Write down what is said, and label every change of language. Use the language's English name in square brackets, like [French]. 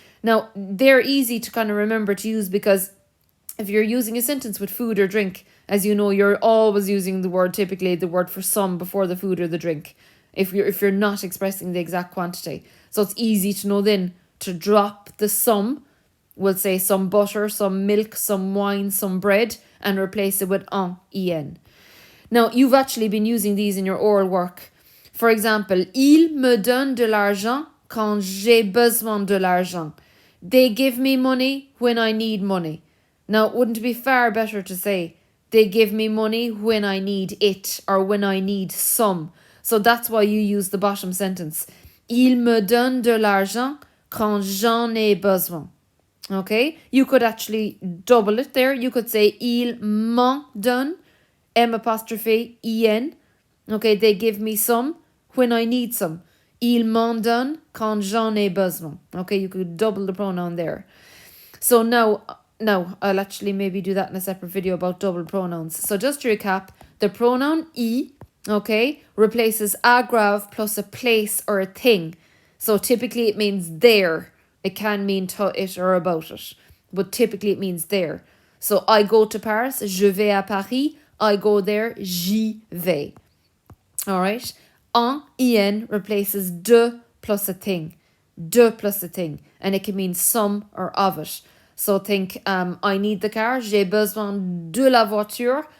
[English] Now, they're easy to kind of remember to use because if you're using a sentence with food or drink, as you know, you're always using typically the word for some before the food or the drink, if you're not expressing the exact quantity. So it's easy to know then to drop the some. We'll say some butter, some milk, some wine, some bread, and replace it with en. Now, you've actually been using these in your oral work. For example, [French] ils me donnent de l'argent quand j'ai besoin de l'argent. [English] They give me money when I need money. Now, wouldn't it be far better to say, they give me money when I need it, or when I need some? So that's why you use the bottom sentence. [French] Ils me donnent de l'argent quand j'en ai besoin. [English] Okay, you could actually double it there. You could say [French] ils m'en donnent, [English] M'-en. Okay, they give me some when I need some. [French] Ils m'en donnent quand j'en ai besoin. [English] Okay, you could double the pronoun there. So now I'll actually maybe do that in a separate video about double pronouns. So just to recap, the pronoun I, okay, replaces aggrave plus a place or a thing. So typically it means there. It can mean to it or about it, but typically it means there. So I go to Paris, [French] je vais à Paris. [English] I go there, [French] j'y vais. [English] All right. En replaces de plus a thing. De plus a thing. And it can mean some or of it. So think, I need the car, [French] j'ai besoin de la voiture.